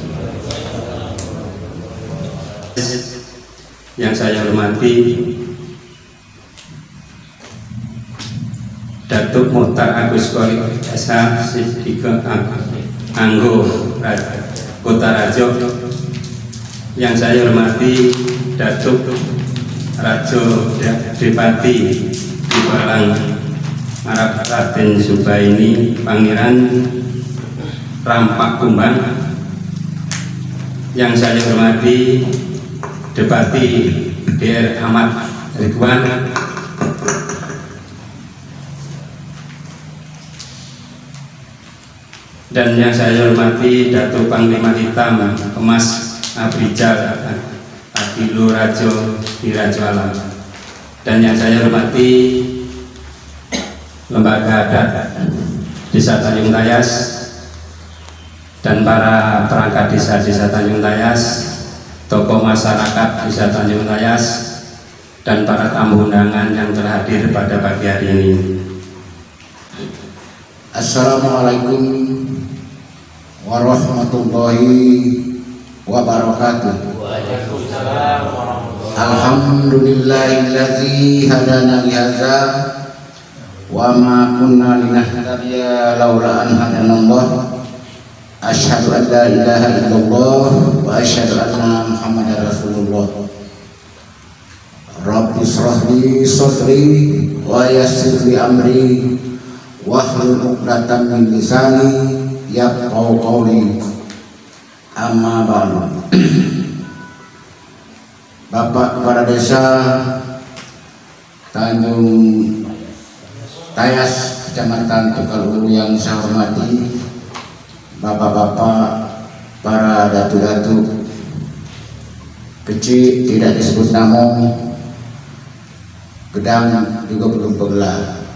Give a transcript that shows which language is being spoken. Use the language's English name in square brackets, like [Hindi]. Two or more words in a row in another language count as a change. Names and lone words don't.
[Indonesian] Yang saya hormati Datuk Muhtar Agus Korik SH Siddiqo Anggo Kota Rajo. Yang saya hormati Datuk Rajo Depati Balang Arab Raden Zubaini Pangeran Rampak Kumbang. Yang saya hormati Depati DR Ahmad Ridwan, dan yang saya hormati Datuk Panglima Hitam Kemas Abrijal Adilu Rajo di Rajo Alam, dan yang saya hormati Lembaga Adat Desa Tanjung Tayas dan para perangkat desa Tanjung Tayas, tokoh masyarakat Desa Tanjung Tayas, dan para tamu undangan yang telah hadir pada pagi hari ini. [Arabic] السلام عليكم ورحمة الله وبركاته. وعليكم السلام ورحمة الله وبركاته. الحمد لله الذي هدانا لهذا وما كنا لنهتدي لولا أن هدانا الله. أشهد أن لا إله إلا الله وأشهد أن محمدا رسول الله. رب اشرح لي صدري ويسر لي أمري واحلل عقدة من لساني يفقهوا قولي. أما بعد. [Indonesian] Bapak Kepala Desa Tanjung Tayas, Kecamatan Tegalhulu yang saya hormati, bapak-bapak, para datu-datu kecil tidak disebut nama, gedang juga belum bergelar.